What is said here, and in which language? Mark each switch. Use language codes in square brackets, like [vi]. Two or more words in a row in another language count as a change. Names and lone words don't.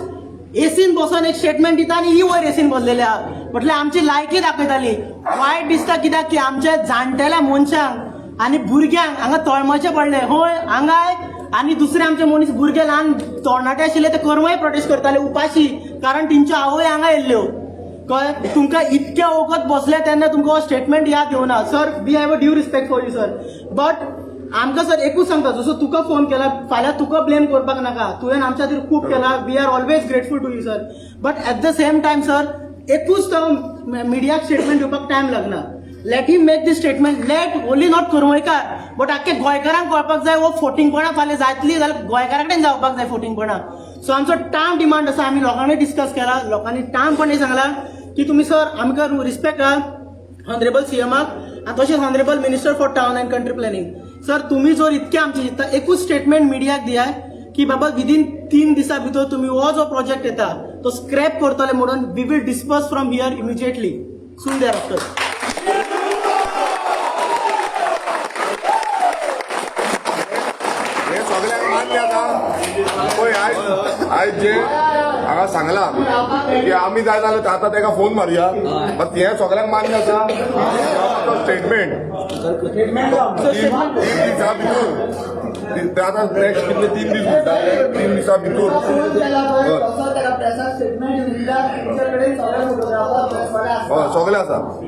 [kok] एसीन बसून एक स्टेटमेंट दिता आनी ही वयर एसीन बसलेली आहा म्हटल्यार आमची लायकी दाखयताली वायट दिसता कित्याक की आमच्या जाणटेल्या मनशांक आनी भुरग्यांक हांगा तळमळचें पडलें होय हांगाय आनी दुसरे आमचे मनीस भुरगे ल्हान तरणाटे आशिल्ले ते कर्मय प्रोटेस्ट करताले उपाशी कारण तेंच्यो आवय हांगा येयल्ल्यो कळ्ळें तुमकां इतके वगत बसले तेन्ना तुमकां हो स्टेटमेंट याद येवना [en] sir we have a due respect for you sir but [kok] आमकां सर एकूच सांगता जसो तुका फोन केला फाल्यां तुका ब्लेम करपाक नाका तुवें आमच्या खातीर खूब केला [en] we are always grateful to you sir but at the same time sir [kok] एकूच तो मिडियाक स्टेटमेंट दिवपाक टायम लागना [en] let him make this statement let only not Kurmaikar but [kok] आख्खे गोंयकारांक कळपाक जाय वो फोटिंगपणां फाल्यां जातली जाल्यार गोंयकारा कडेन जावपाक जाय फोटिंगपणां सो आमचो [en] time demand [kok] आसा आमी लोकांनी डिस्कस केला लोकांनी टायमपणे सांगला की तुमी सर आमकां [en] respect honourable CM [kok] आनी तशेंच [en] honourable minister for town and country planning sir [kok] तुम्ही जर इतके आमचे चित्ता एकूच स्टेटमेंट मिडियाक दियाय की बाबा विदीन 3 दिसां भितर तुम्ही हो जो प्रोजेक्ट येता तो स्क्रॅप करतले म्हणून [en] we will disperse from here immediately soon thereafter [kok] हे सगळ्यांक मान्य आसा पळय आयज जे हांगा सांगला की आमी जाय जाल्यार आतां ताका फोन मारया बट हे सगळ्यांक मान्य आसा स्टेटमेंट 3 दिसां भितर आतां नेक्स्ट कितले 3 दीस उरताले 3 दिसां भितर सगळे आसा